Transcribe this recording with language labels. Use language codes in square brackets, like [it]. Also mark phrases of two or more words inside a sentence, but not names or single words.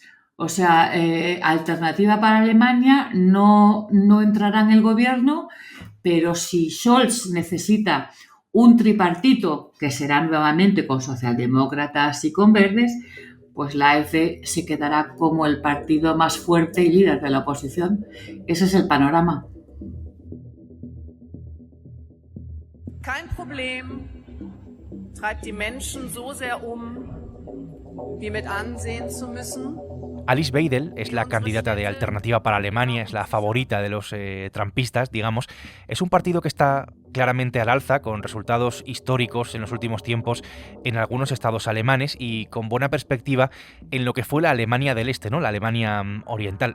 [es] O sea, Alternativa para Alemania no entrará en el gobierno, pero si Scholz necesita un tripartito, que será nuevamente con socialdemócratas y con verdes, pues la AfD se quedará como el partido más fuerte y líder de la oposición. Ese es el panorama. [de] Kein Problem treibt die Menschen so sehr wie mit ansehen zu müssen. [es] Alice Weidel es la candidata de Alternativa para Alemania, es la favorita de los trumpistas, digamos. Es un partido que está claramente al alza, con resultados históricos en los últimos tiempos en algunos estados alemanes y con buena perspectiva en lo que fue la Alemania del Este, ¿no? La Alemania oriental.